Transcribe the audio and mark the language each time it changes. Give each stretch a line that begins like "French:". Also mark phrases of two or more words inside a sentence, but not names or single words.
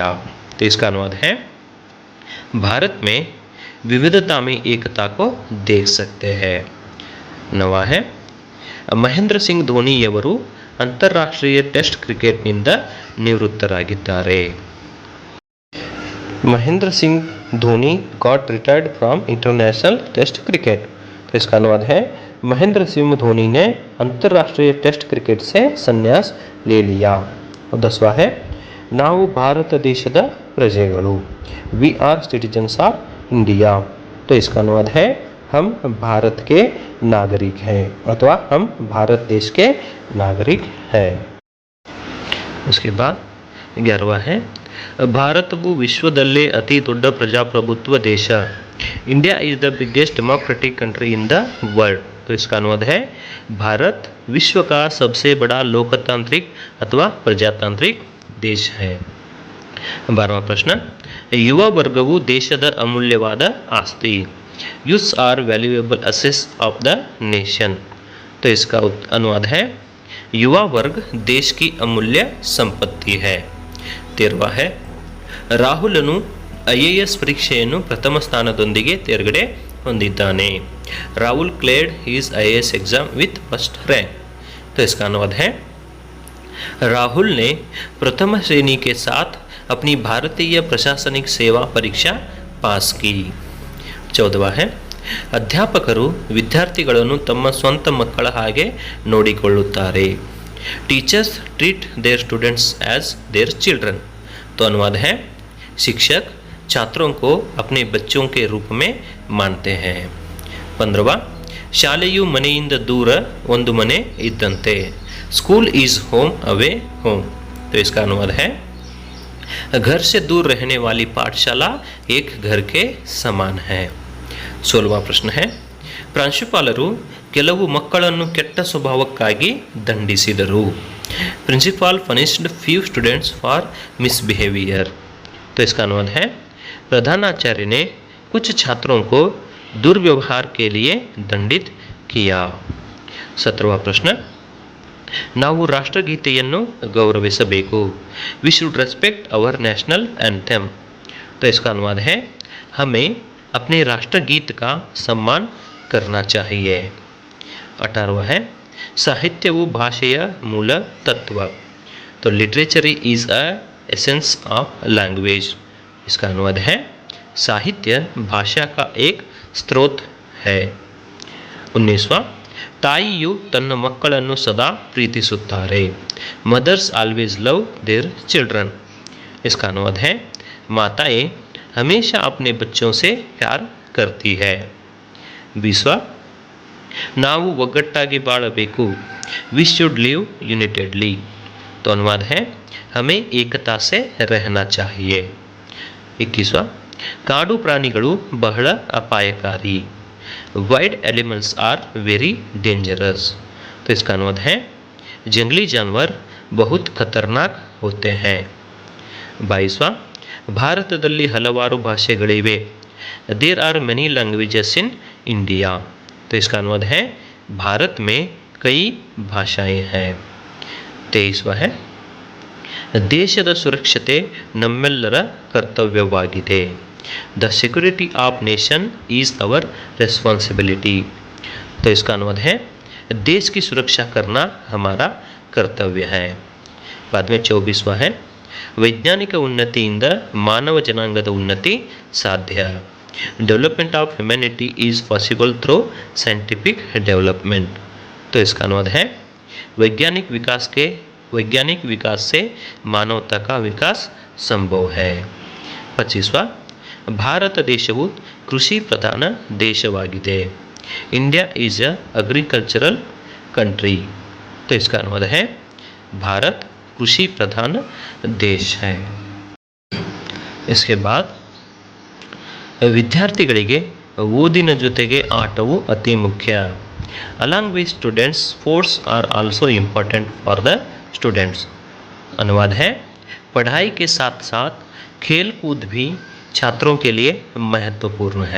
Hindi: तो इसका अनुवाद है, भारत में विविधता में एकता को देख सकते हैं। 9वां है,
Kannada: ಮಹೇಂದ್ರ ಸಿಂಗ್ ಧೋನಿಯವರು ಅಂತಾರಾಷ್ಟ್ರೀಯ ಟೆಸ್ಟ್ ಕ್ರಿಕೆಟ್ನಿಂದ ನಿವೃತ್ತರಾಗಿದ್ದಾರೆ।
English: Mahendra Singh Dhoni got retired from international test cricket.
Hindi: तो इसका अनुवाद है, महेंद्र सिंह धोनी ने अंतर्राष्ट्रीय टेस्ट क्रिकेट से संन्यास ले लिया। और 10वां है,
Kannada: ನಾವು ಭಾರತ ದೇಶದ ಪ್ರಜೆಗಳು,
English: We are citizens of India.
Hindi: तो इसका अनुवाद है, हम भारत के नागरिक हैं अथवा हम भारत देश के नागरिक हैं। उसके बाद 11वां है,
Kannada: ಭಾರತವು ವಿಶ್ವದಲ್ಲೇ ಅತಿ ದೊಡ್ಡ ಪ್ರಜಾಪ್ರಭುತ್ವ ದೇಶ।
English: India is the biggest democratic country in the world.
Hindi: तो इसका अनुवाद है, भारत विश्व का सबसे बड़ा लोकतांत्रिक अथवा प्रजातांत्रिक देश है। 12वां प्रश्न,
Kannada: ಯುವ ವರ್ಗವು ದೇಶದ ಅಮೂಲ್ಯವಾದ ಆಸ್ತಿ।
English: Youths are valuable assets of the nation.
Hindi: तो इसका अनुवाद है, युवा वर्ग देश की अमूल्य संपत्ति है। 13वां है,
Kannada: ರಾಹುಲನು IAS ಪರೀಕ್ಷೆಯನ್ನು ಪ್ರಥಮ ಸ್ಥಾನದೊಂದಿಗೆ ತೇರ್ಗಡೆ ಹೊಂದಿದ್ದಾನೆ।
English: Rahul cleared his IAS exam with first rank.
Hindi: तो इसका अनुवाद है, राहुल ने प्रथम श्रेणी के साथ अपनी भारतीय प्रशासनिक सेवा परीक्षा पास की. 14वा है
Kannada: ಅಧ್ಯಾಪಕರು ವಿದ್ಯಾರ್ಥಿಗಳನ್ನು ತಮ್ಮ ಸ್ವಂತ ಮಕ್ಕಳ ಹಾಗೆ ನೋಡಿಕೊಳ್ಳುತ್ತಾರೆ.
English: Teachers treat their students as their children.
Hindi: तो अनुवाद है शिक्षक छात्रों को अपने बच्चों के रूप में मानते हैं.
Kannada: 15वा ಶಾಲೆಯು ಮನೆಯಿಂದ ದೂರ ಒಂದು ಮನೆ ಇದ್ದಂತೆ.
English: School is home away home.
Hindi: तो इसका अनुवाद है घर से दूर रहने वाली पाठशाला एक घर के समान है. 16वां प्रश्न है
Kannada: ಪ್ರಾಂಶುಪಾಲರು ಕೆಲವು ಮಕ್ಕಳನ್ನು ಕೆಟ್ಟ ಸ್ವಭಾವಕ್ಕಾಗಿ ದಂಡಿಸಿದರು.
English: Principal punished few students for misbehavior.
Hindi: तो इसका अनुवाद है प्रधानाचार्य ने कुछ छात्रों को दुर्व्यवहार के लिए दंडित किया. 17वां प्रश्न
Kannada: ನಾವು ರಾಷ್ಟ್ರಗೀತೆಯನ್ನು ಗೌರವಿಸಬೇಕು.
English: We should respect our national anthem.
Hindi: तो इसका अनुवाद है हमें अपने राष्ट्रगीत का सम्मान करना चाहिए. 18वां है
Kannada: ಸಾಹಿತ್ಯವು ಭಾಷೆಯ ಮೂಲ ತತ್ವ.
English: तो Literature is a essence of language.
Hindi: इसका अनुवाद है साहित्य भाषा का एक स्रोत है.
Kannada: 19वां ತಾಯಿಯು ತನ್ನ ಮಕ್ಕಳನ್ನು ಸದಾ ಪ್ರೀತಿಸುತ್ತಾರೆ.
English: Mothers always love their children.
Hindi: इसका अनुवाद है माताएं हमेशा अपने बच्चों से प्यार करती है.
Kannada: 20वां ನಾವು ಒಗ್ಗಟ್ಟಾಗಿ ಬಾಳಬೇಕು.
English: We should live unitedly.
Hindi: तो अनुवाद है हमें एकता से रहना चाहिए.
Kannada: 21वां ಕಾಡು ಪ್ರಾಣಿಗಳು ಬಹಳ ಅಪಾಯಕಾರಿ.
English: Wild animals are very dangerous.
Hindi: तो इसका अनुवाद है जंगली जानवर बहुत खतरनाक होते हैं.
Kannada: 22वां ಭಾರತದಲ್ಲಿ ಹಲವಾರು ಭಾಷೆಗಳಿವೆ.
English: There are many languages in India.
Hindi: तो इसका अनुवाद है भारत में कई भाषाएं हैं. 23वां है
Kannada: ದೇಶದ ಸುರಕ್ಷತೆ ನಮ್ಮೆಲ್ಲರ ಕರ್ತವ್ಯವಾಗಿದೆ.
English: The security of nation is our responsibility.
Hindi: तो इसका अनुवाद है देश की सुरक्षा करना हमारा कर्तव्य है. बाद में 24वां है
Kannada: ವೈಜ್ಞಾನಿಕ ಉನ್ನತಿಯಿಂದ ಮಾನವ ಜನಾಂಗದ ಉನ್ನತಿ ಸಾಧ್ಯ.
English: Development of humanity is possible through scientific development.
Hindi: तो इसका अनुवाद है वैज्ञानिक विकास से मानवता का विकास संभव है.
Kannada: 25वां ಭಾರತ ದೇಶವು ಕೃಷಿ ಪ್ರಧಾನ ದೇಶವಾಗಿದೆ.
English: India is a agricultural country.
Hindi: तो इसका अनुवाद है भारत कृषि प्रधान देश है. इसके बाद
Kannada: ವಿದ್ಯಾರ್ಥಿಗಳಿಗೆ ಓದಿನ ಜೊತೆಗೆ ಆಟವು ಅತಿ ಮುಖ್ಯ.
English: Along with students sports are also important for the students.
Hindi: अनुवाद है पढ़ाई के साथ साथ खेल कूद भी छात्रों के लिए महत्वपूर्ण है.